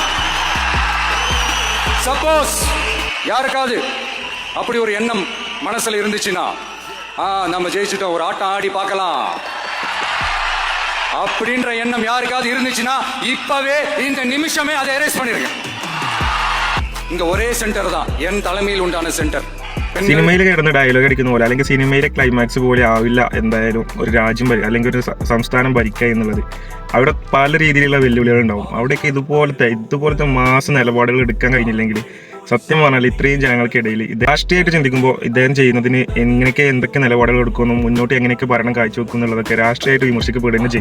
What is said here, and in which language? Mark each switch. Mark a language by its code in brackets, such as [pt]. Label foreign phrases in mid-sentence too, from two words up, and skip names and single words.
[ta] சப்போஸ் யாருக்காவது அப்படி ஒரு எண்ணம் மனசுல இருந்துச்சுன்னா, நம்ம ஜெயிச்சுட்டோம், ஒரு ஆட்டம் ஆடி பார்க்கலாம் அப்படின்ற எண்ணம் யாருக்காவது இருந்துச்சுன்னா இப்பவே இந்த நிமிஷமே அதை எரேஸ் பண்ணிருங்க. ഇങ്ങ ഒരേ സെന്റർ தான் എൻ തലമയിൽ ഉണ്ടാன സെന്റർ. [ml] സിനിമയിൽ കിടന്ന ഡയലോഗ് അടിക്കുന്ന പോലെ അല്ലെങ്കിൽ സിനിമയിലെ ക്ലൈമാക്സ് പോലെ ആവില്ല എന്തായാലും ഒരു രാജ്യം അല്ലെങ്കിൽ ഒരു സംസ്ഥാനം ഭരിക്കുക എന്നുള്ളത്. അവിടെ പല രീതിയിലുള്ള വെല്ലുവിളികൾ ഉണ്ടാവും. അവിടെയൊക്കെ ഇതുപോലത്തെ മാസ നിലപാടുകൾ എടുക്കാൻ കഴിഞ്ഞില്ലെങ്കിൽ സത്യം പറഞ്ഞാൽ ഇത്രയും ജനങ്ങൾക്കിടയിൽ രാഷ്ട്രീയമായിട്ട് ചിന്തിക്കുമ്പോൾ ഇദ്ദേഹം ചെയ്യുന്നതിന് എന്തൊക്കെ നിലപാടുകൾ എടുക്കുന്നു, മുന്നോട്ട് എങ്ങനെയൊക്കെ ഭരണം കാഴ്ചവെക്കും എന്നുള്ളതൊക്കെ രാഷ്ട്രീയമായിട്ട് വിമർശിക്കപ്പെടുകയും ചെയ്യും.